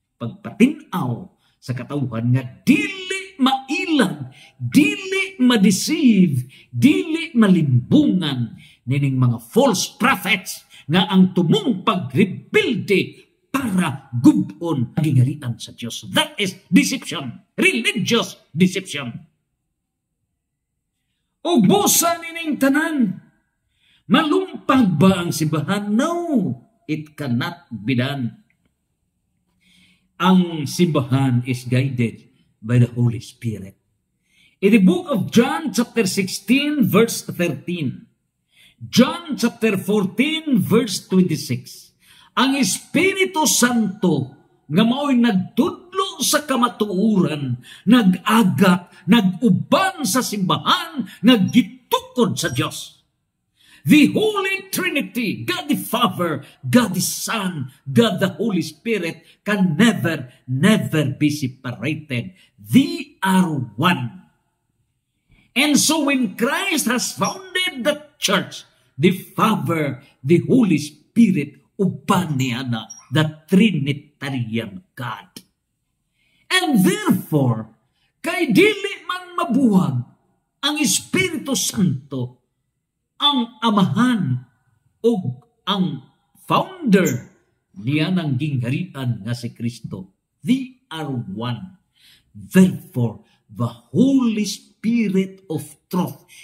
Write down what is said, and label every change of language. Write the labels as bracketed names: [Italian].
[Cebuano] Pagpatinaw sa katawhan nga dili mailag, dili ma-deceive, dili malimbungan nining mga [English] false prophets [Cebuano] nga ang tumong pagrebuilde para gubon ang gingalian sa Diyos. [English] That is deception, religious deception. [Cebuano] O busa nining tanan, malumpag ba ang simbahan? [English] No, it cannot be done. [Cebuano] Ang simbahan [English] is guided by the Holy Spirit. In the book of John chapter 16 verse 13, John chapter 14 verse 26, [Cebuano] ang Espiritu Santo nga mao'y nagtudlo sa kamatuuran, nag-aga, nag-uban sa simbahan, naggitukod sa Diyos. [English] The Holy Trinity, God the Father, God the Son, God the Holy Spirit can never be separated. They are one. And so when Christ has founded the church, the Father, the Holy Spirit, [Cebuano] uban niya na [English] the Trinitarian God. And therefore, [Cebuano] kay dili man mabuwag ang Espiritu Santo, ang amahan o ang founder niya ng gingharian nga si Kristo. [English] They are one. Therefore, the Holy Spirit of truth